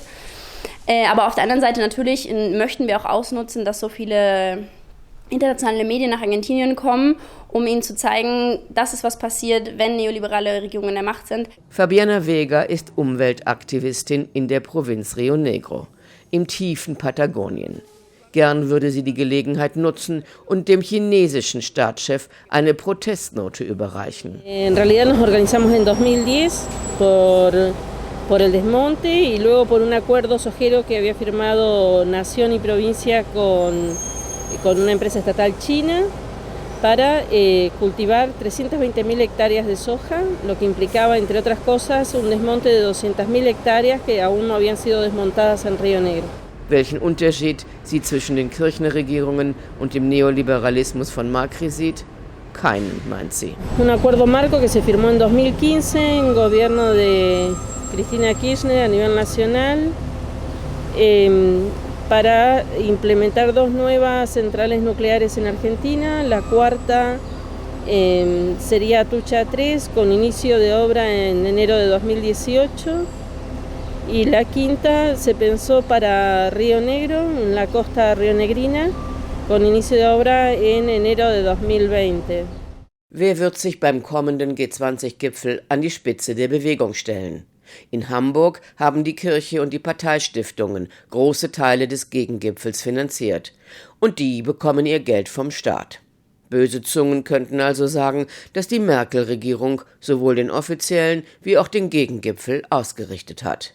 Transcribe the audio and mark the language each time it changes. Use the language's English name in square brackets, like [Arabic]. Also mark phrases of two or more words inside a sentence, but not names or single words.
[German] Aber auf der anderen Seite natürlich möchten wir auch ausnutzen, dass so viele internationale Medien nach Argentinien kommen, um ihnen zu zeigen, das ist, was passiert, wenn neoliberale Regierungen in der Macht sind. Fabiana Vega ist Umweltaktivistin in der Provinz Rio Negro, im tiefen Patagonien. Gern würde sie die Gelegenheit nutzen und dem chinesischen Staatschef eine Protestnote überreichen. [Spanish] En realidad nos organizamos en 2010 por el desmonte y luego por un acuerdo sojero que había firmado Nación y Provincia con una empresa estatal china para cultivar 320.000 hectáreas de soja, lo que implicaba, entre otras cosas, un desmonte de 200.000 hectáreas que aún no habían sido desmontadas en Río Negro. [German] Welchen Unterschied sie zwischen den Kirchner-Regierungen und dem Neoliberalismus von Macri sieht? Keinen, meint sie. [Spanish] Un acuerdo marco que se firmó en 2015 en gobierno de Cristina Kirchner a nivel nacional, para implementar 2 nuevas centrales nucleares en Argentina. La cuarta sería Atucha 3, con inicio de obra en enero de 2018. Y la quinta se pensó para Río Negro, en la costa rionegrina, con inicio de obra en enero de 2020. [German] Wer wird sich beim kommenden G20-Gipfel an die Spitze der Bewegung stellen? In Hamburg haben die Kirche und die Parteistiftungen große Teile des Gegengipfels finanziert. Und die bekommen ihr Geld vom Staat. Böse Zungen könnten also sagen, dass die Merkel-Regierung sowohl den offiziellen wie auch den Gegengipfel ausgerichtet hat.